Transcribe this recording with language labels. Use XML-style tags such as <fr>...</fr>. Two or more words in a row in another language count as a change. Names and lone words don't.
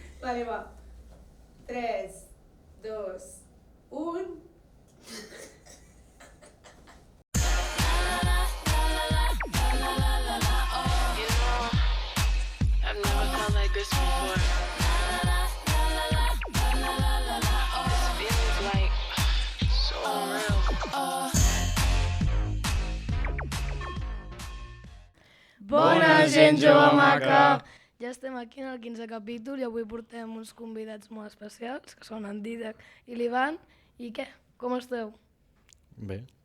<ca>Vale, va. 3, 2, 1...</ca> <en>I've never felt like this before. This feels like so real.</en> <ca>Bona gent jove maca! Ja estem aquí en el 15è capítol i avui portem uns convidats molt especials, que són en Dídac i l'Ivan. I què? Com esteu? Bé.</ca>